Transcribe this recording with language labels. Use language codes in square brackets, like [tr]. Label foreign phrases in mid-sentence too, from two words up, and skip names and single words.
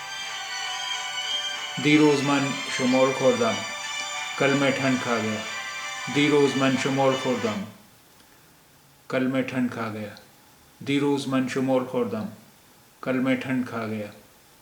[fa] دیروز من شمال خوردم. [ur] کل میں ٹھنڈ کھا گیا. [fa] دیروز من شمال خوردم، [ur] کل میں ٹھنڈ کھا گیا. [fa] دیروز من شمال خوردم، [ur] کل میں ٹھنڈ کھا گیا.